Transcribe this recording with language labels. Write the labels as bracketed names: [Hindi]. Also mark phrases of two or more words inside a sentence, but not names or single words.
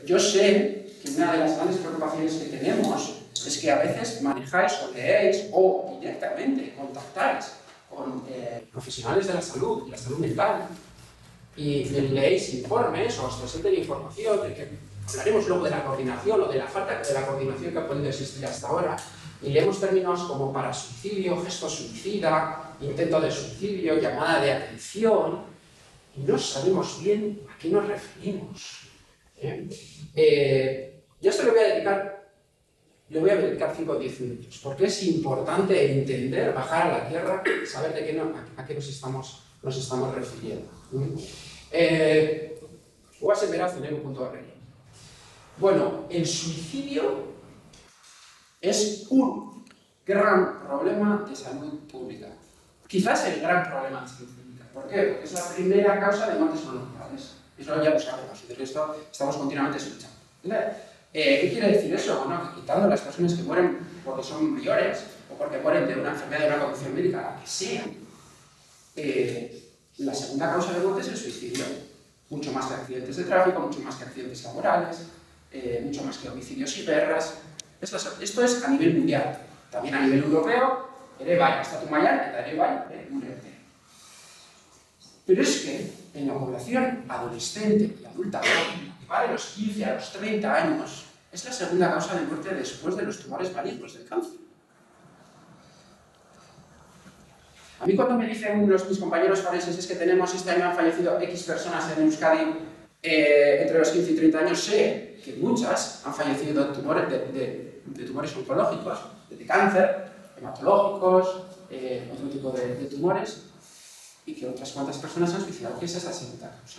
[Spanish] Yo sé que una de las grandes preocupaciones que tenemos es que a veces manejáis o leéis o directamente contactáis con profesionales de la salud y la salud mental y leéis informes o os presenten información de que hablaremos luego de la coordinación o de la falta de la coordinación que ha podido existir hasta ahora y leemos términos como parasuicidio, gesto suicida, intento de suicidio, llamada de atención y no sabemos bien a qué nos referimos. Yo esto le voy a dedicar 5 o 10 minutos, porque es importante entender, bajar a la tierra, saber a qué nos estamos refiriendo. [Basque] Guasen beraz, lehenengo puntua horrekin. [Spanish] Bueno, el suicidio es un gran problema de salud pública. Quizás el gran problema de salud pública. ¿Por qué? Porque es la primera causa de muertes no naturales. Eso ya lo sabemos, y de esto estamos continuamente escuchando. ¿Qué quiere decir eso? Bueno, que quitando las personas que mueren porque son mayores o porque mueren de una enfermedad, de una condición médica, la que sea, la segunda causa de muerte es el suicidio. Mucho más que accidentes de tráfico, mucho más que accidentes laborales, mucho más que homicidios y guerras. Esto es a nivel mundial. También a nivel europeo, [Basque] ere bai, estatu mailan eta ere bai, [Spanish] Pero es que en la población adolescente y adulta joven, que va de los 15 a los 30 años, es la segunda causa de muerte después de los tumores malignos del cáncer. A mí cuando me dicen mis compañeros forenses es que tenemos este año han fallecido X personas en Euskadi entre los 15 y 30 años, sé que muchas han fallecido de tumores oncológicos, de cáncer, hematológicos, otro tipo de tumores, y que otras cuantas personas han suicidado, que esa es la segunda causa.